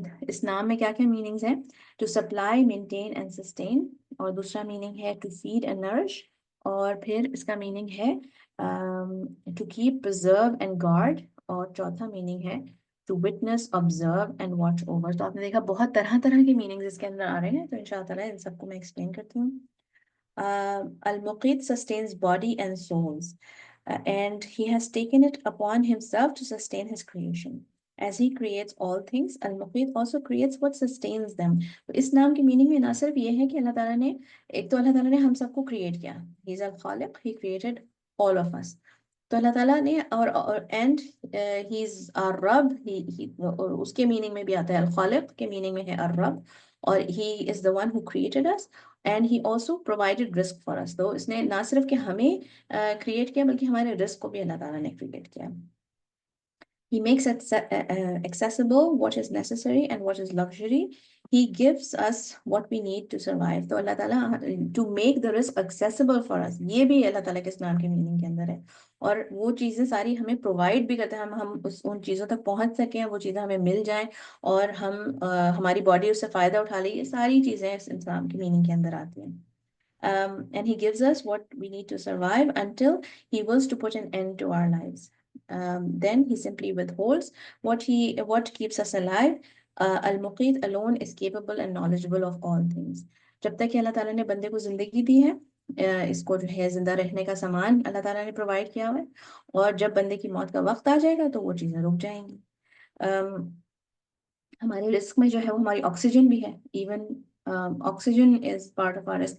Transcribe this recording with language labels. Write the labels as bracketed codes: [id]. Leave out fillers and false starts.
[ur] اس نام میں کیا کیا میننگز ہیں؟ [en] to supply, maintain and sustain, [ur] اور دوسرا میننگ ہے [en] to feed and nourish, [ur] اور پھر اس کا میننگ ہے [en] to keep, preserve and guard, [ur] اور چوتھا میننگ ہے [en] To witness, observe and watch over. [ur] تو آپ نے دیکھا بہت طرح طرح کے میننگز اس کے اندر آ رہے ہیں، تو ان شاء اللہ تعالیٰ ان سب کو میں ایکسپلین کرتی ہوں. [en] المقیت sustains body and souls and he has taken it upon himself to sustain his creation. As he creates all things, Al-Muqit also creates what sustains them. [ur] تو اس نام کی میننگ میں نہ صرف یہ ہے کہ اللہ تعالیٰ نے، ایک تو اللہ تعالیٰ نے ہم سب کو کریٹ کیا، [en] He is al-Khaliq, He created all of us. [ur] تو اللہ تعالیٰ نے اور and [en] He is our Rabb، [ur] اور اس کے میننگ میں بھی آتا ہے، الخالق کے میننگ میں ہے الرب، اور [en] He is the one who created us and He also provided risk for us. [ur] تو اس نے نہ صرف کہ ہمیں کریٹ کیا بلکہ ہمارے رزق کو بھی اللہ تعالیٰ نے کریٹ کیا. [en] He makes accessible what is necessary and what is luxury. He gives us what we need to survive. [ur] تو اللہ تعالیٰ [en] to make the risk accessible for us، [ur] یہ بھی اللہ تعالیٰ کے اس نام کے میننگ کے اندر ہے. اور وہ چیزیں ساری ہمیں پرووائڈ بھی کرتے ہیں، ہم ان چیزوں تک پہنچ سکیں، وہ چیزیں ہمیں مل جائیں اور ہم ہماری باڈی اس سے فائدہ اٹھا لیں. یہ ساری چیزیں اس نام کی میننگ کے اندر آتی ہیں. [en] And He gives us what we need to survive until He wills to put an end to our lives. Then He simply withholds what keeps us alive. Al-Muqit alone is capable and knowledgeable of all things. [ur] جب تک کہ اللہ تعالیٰ نے بندے کو زندگی دی ہے، اس کو جو ہے زندہ رہنے کا سامان اللہ تعالیٰ نے پرووائڈ کیا ہوا ہے، اور جب بندے کی موت کا وقت آ جائے گا تو وہ چیزیں رک جائیں گی. ہمارے رزق میں جو ہے وہ ہماری آکسیجن بھی ہے. [en] Even oxygen is part of our رزق.